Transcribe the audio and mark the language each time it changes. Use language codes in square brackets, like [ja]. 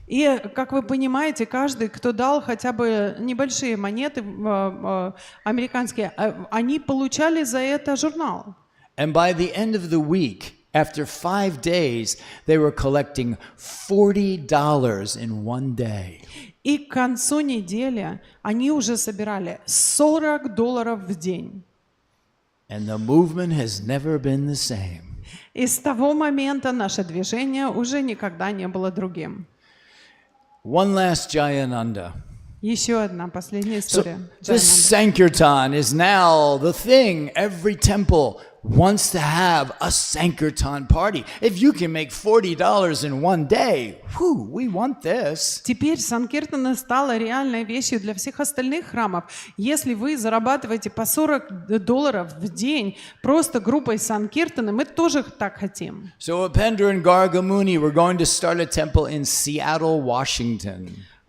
[ru] И, как вы понимаете, каждый, кто дал хотя бы небольшие монеты американские, они получали за это журнал. [en] And by the end of the week, after 5 days, they were collecting $40 in one day. [ru] И к концу недели они уже собирали $40 в день. [en] And the movement has never been the same. [ru] И с того момента наше движение уже никогда не было другим. [en] One last Jayananda. [ru] Еще одна последняя [en] So [ru] история. [en] this Sankirtan is now the thing. Every temple wants to have a Sankirtan party. If you can make $40 in one day, whew, we want this. [ru] Теперь Санкиртана стала реальной вещью для всех остальных храмов. Если вы зарабатываете по $40 в день просто группой Санкиртаны, мы тоже так хотим. [en] So Upendra and Gargamuni were going to start a temple in Seattle, Washington.